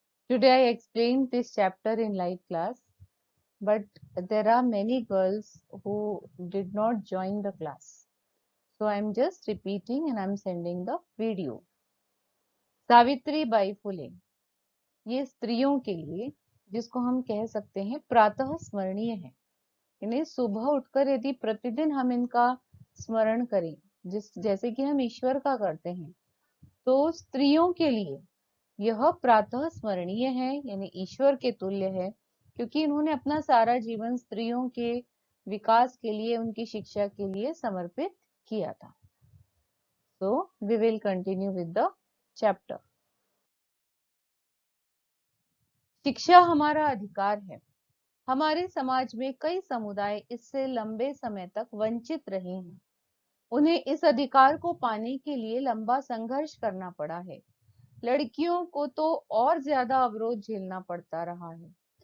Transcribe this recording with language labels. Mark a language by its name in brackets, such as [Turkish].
[English] Today I explained this chapter in live class, but there are many girls who did not join the class. So I'm just repeating and I'm sending the video. [Hindi] Savitri by फुले, ये स्त्रियों के लिए जिसको हम कह सकते हैं प्रातः स्मरणीय है। इन्हें सुबह उठकर यदि प्रतिदिन हम इनका स्मरण करें, जैसे कि हम ईश्वर का करते हैं, तो स्त्रियों के लिए यह प्रातः स्मरणीय है, यानी ईश्वर के तुल्य है, क्योंकि इन्होंने अपना सारा जीवन स्त्रियों के विकास के लिए, उनकी शिक्षा के लिए समर्पित किया था। [English] So we will continue with the chapter. [Hindi] शिक्षा हमारा अधिकार है। हमारे समाज में कई समुदाय इससे लंबे समय तक वंचित रहे हैं। उन्हें इस अधिकार को पाने के लिए लंबा संघर्ष करना पड़ा है। लड़कियों को तो और ज्यादा अवरोध झेलना पड़ता रहा है।